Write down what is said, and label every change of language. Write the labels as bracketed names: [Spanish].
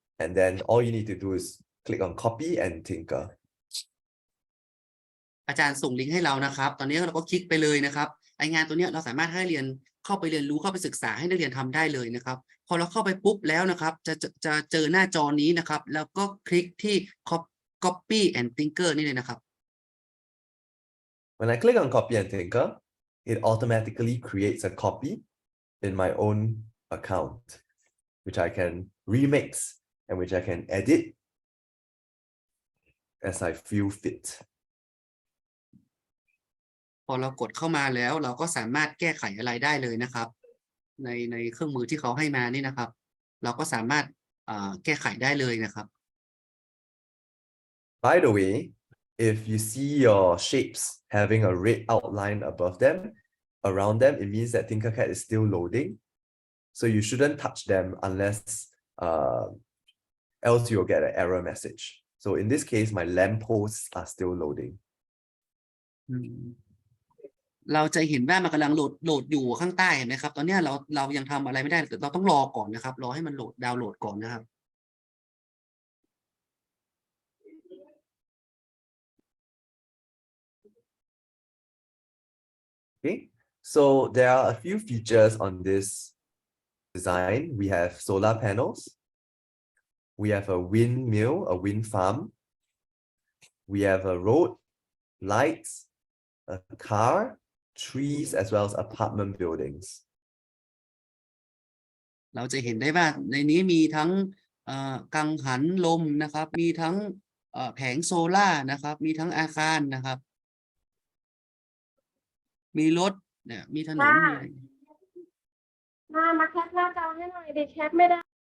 [English] And then all you need to do is click on copy and tinker. [Thai] อาจารย์ส่งลิงก์ให้เรานะครับตอนนี้เราก็คลิกไปเลยนะครับไองานตัวนี้เราสามารถให้เรียนเข้าไปเรียนรู้เข้าไปศึกษาให้นักเรียนทำได้เลยนะครับพอเราเข้าไปปุ๊บแล้วนะครับจะเจอหน้าจอนี้นะครับแล้วก็คลิกที่ copy and tinker นี่เลยนะครับ [English] When I click on copy and tinker, it automatically creates a copy in my own account, which I can remix and which I can edit as I feel fit. [Thai] พอเรากดเข้ามาแล้วเราก็สามารถแก้ไขอะไรได้เลยนะครับในเครื่องมือที่เขาให้มานี่นะครับเราก็สามารถแก้ไขได้เลยนะครับ [English] By the way, if you see your shapes having a red outline above them, around them, it means that TinkerCAD is still loading. So you shouldn't touch them unless else you'll get an error message. So in this case, my lampposts are still loading. [Thai] เราจะเห็นว่ามันกำลังโหลดอยู่ข้างใต้เห็นไหมครับตอนนี้เรายังทำอะไรไม่ได้เราต้องรอก่อนนะครับรอให้มันดาวน์โหลดก่อนนะครับ [English] Okay, so there are a few features on this design. We have solar panels. We have a windmill, a wind farm. We have a road, lights, a car, trees, as well as apartment buildings. [Thai] เราจะเห็นได้ว่าในนี้มีทั้งกังหันลมนะครับมีทั้งแผงโซล่านะครับมีทั้งอาคารนะครับ มีรถเนี่ยมีถนนมีอะไร มาแคปหน้าจอให้หน่อยดิแคปไม่ได้